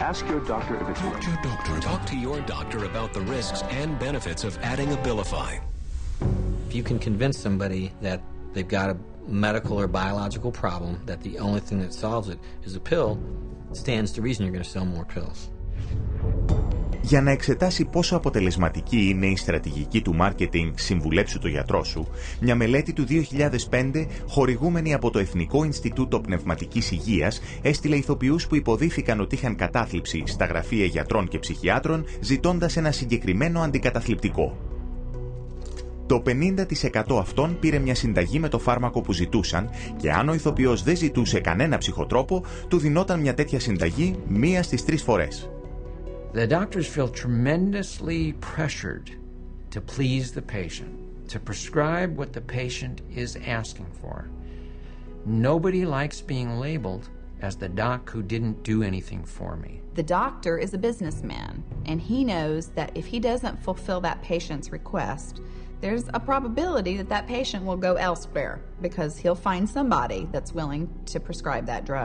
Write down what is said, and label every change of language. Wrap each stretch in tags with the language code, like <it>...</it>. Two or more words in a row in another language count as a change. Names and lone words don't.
<en>Ask your doctor if it's Talk to your doctor. Talk to your doctor about the risks and benefits of adding Abilify. If you can convince somebody that they've got a medical or biological problem, that the only thing that solves it is a pill, it stands to reason you're going to sell more pills.</en> <el>Για να εξετάσει πόσο αποτελεσματική είναι η στρατηγική του μάρκετινγκ «Συμβουλέψου το γιατρό σου», μια μελέτη του 2005, χορηγούμενη από το Εθνικό Ινστιτούτο Πνευματικής Υγείας, έστειλε ηθοποιούς που υποδίθηκαν ότι είχαν κατάθλιψη στα γραφεία γιατρών και ψυχιάτρων, ζητώντας ένα συγκεκριμένο αντικαταθλιπτικό. Το 50% αυτών πήρε μια συνταγή με το φάρμακο που ζητούσαν και αν ο ηθοποιός δεν ζητούσε κανένα ψυχοτρόπο, του δινόταν μια τέτοια συνταγή μία στις 3 φορές.</el> <en>The doctors feel tremendously pressured to please the patient, to prescribe what the patient is asking for. Nobody likes being labeled as the doc who didn't do anything for me. The doctor is a businessman, and he knows that if he doesn't fulfill that patient's request, there's a probability that that patient will go elsewhere because he'll find somebody that's willing to prescribe that drug.</en>